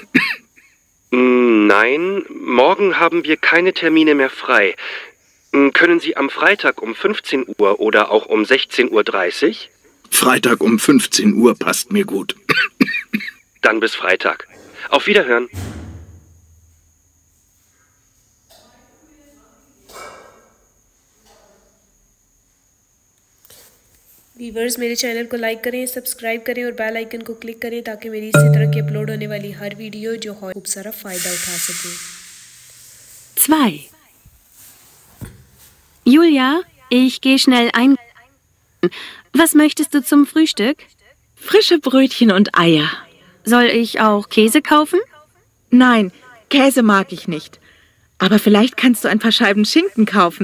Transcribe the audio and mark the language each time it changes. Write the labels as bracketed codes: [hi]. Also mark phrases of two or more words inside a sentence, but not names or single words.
[de] Nein, morgen haben wir keine Termine mehr frei. Können Sie am Freitag um 15 Uhr oder auch um 16:30 Uhr? Freitag um 15 Uhr passt mir gut. Dann bis Freitag. Auf Wiederhören. [hi] वीवर्स, मेरे चैनल को लाइक करें, सब्सक्राइब करें और बेल आइकन को क्लिक करें ताकि मेरी इसी तरह की अपलोड होने वाली हर वीडियो जो है खूब सारा फ़ायदा उठा सकें। [de] 2. Julia, ich gehe schnell ein. Was möchtest du zum Frühstück? Frische Brötchen und Eier. Soll ich auch Käse kaufen? Nein, Käse mag ich nicht. Aber vielleicht kannst du ein paar Scheiben Schinken kaufen.